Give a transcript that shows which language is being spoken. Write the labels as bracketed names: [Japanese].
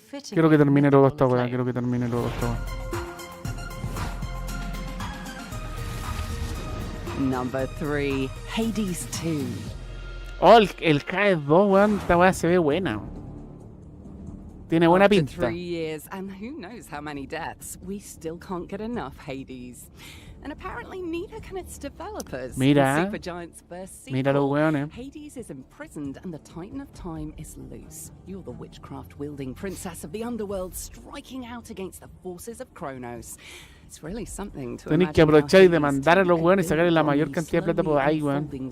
[Spanish] Quiero que termine luego esta weá, quiero que termine luego esta weá. [English] Number 3, Hades 2. [Spanish] Oh, el KS2, weón, esta weá se ve buena. Tiene buena pinta. [English] After 3 years and who knows how many deaths, we still can't get enough Hades. And apparently neither can its developers. [Spanish] Mira, [English] Supergiant's first sequel, [Spanish] mira los weones. [English] Hades is imprisoned and the Titan of Time is loose. You're the witchcraft-wielding princess of the underworld striking out against the forces of Kronos. It's really something to [Spanish] Tenéis que aprovechar y demandar a los weones y sacarle la mayor cantidad de plata por ahí, weón.